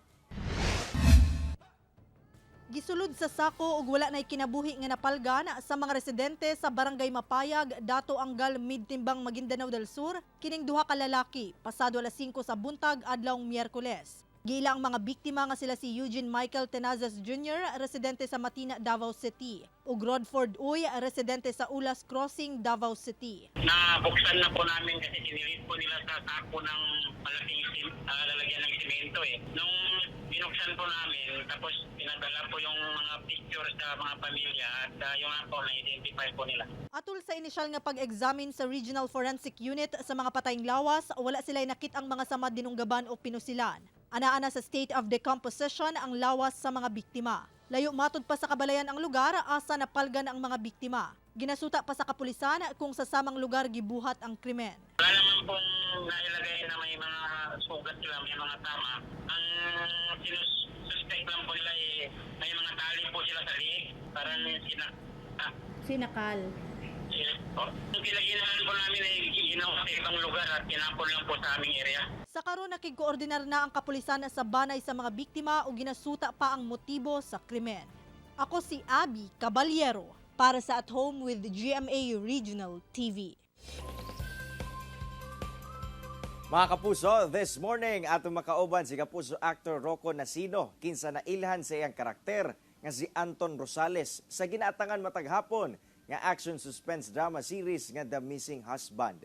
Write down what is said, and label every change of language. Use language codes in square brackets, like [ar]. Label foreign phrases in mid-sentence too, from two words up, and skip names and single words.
[ceb] Gisulod sa sako ug wala nay kinabuhi nga napalgan sa mga residente sa Barangay Mapayag, Dato Angal Midtimbang, Maguindanao del Sur, kining duha ka lalaki pasado alas 5 sa buntag adlawng Miyerkules. Giila ang mga biktima nga sila si Eugene Michael Tenazas Jr., residente sa Matina, Davao City, ug Rodford Uy, residente sa Ulas Crossing, Davao City. [tl] Nabuksan na po namin kasi sinilit po nila sa sako ng malaking lalagyan ng simento eh. Nung binuksan po namin, tapos pinadala po yung mga picture sa mga pamilya at yung ako na-identify po nila. [ceb] Atul sa inisyal nga pag-examine sa Regional Forensic Unit sa mga patayng lawas, wala sila'y nakit ang mga samad dinunggaban o pinusilan. Ana-ana sa [en] state of decomposition [ceb] ang lawas sa mga biktima. Layo matud pa sa kabalayan ang lugar asa napalgan ang mga biktima. Ginasuta pa sa kapulisan kung sa samang lugar gibuhat ang krimen. [tl] Wala naman pong nailagay na may mga sugat sila, may mga tama. Ang sinususpect lang po nila may mga tali po sila sa liig. Parang Sinakal. Yung pinaginahan po namin ay ginawa sa ibang lugar at kinapon lang po sa aming area. [ceb] Sa karon nakig-koordinar na ang kapulisan sa banay sa mga biktima o ginasuta pa ang motibo sa krimen. Ako si Abby Caballero para sa At Home with GMA Regional TV. Mga kapuso, [en] this morning [ceb] atong makauban si kapuso actor Rocco Nasino kinsa nailhan sa iyang karakter nga si Anton Rosales sa ginaatangan matag hapon nga [en] action suspense drama series [ceb] nga The Missing Husband.